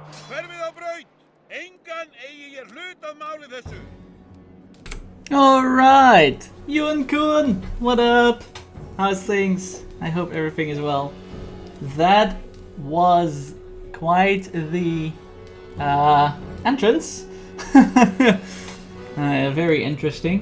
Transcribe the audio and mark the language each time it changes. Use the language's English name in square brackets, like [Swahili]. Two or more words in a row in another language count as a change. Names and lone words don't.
[Icelandic] Hverfið á braut! Engan eigi ég hlut að máli þessu! [English] Alright! Ewan Kun! What up? How's things? I hope everything is well. That was quite the entrance. Very interesting.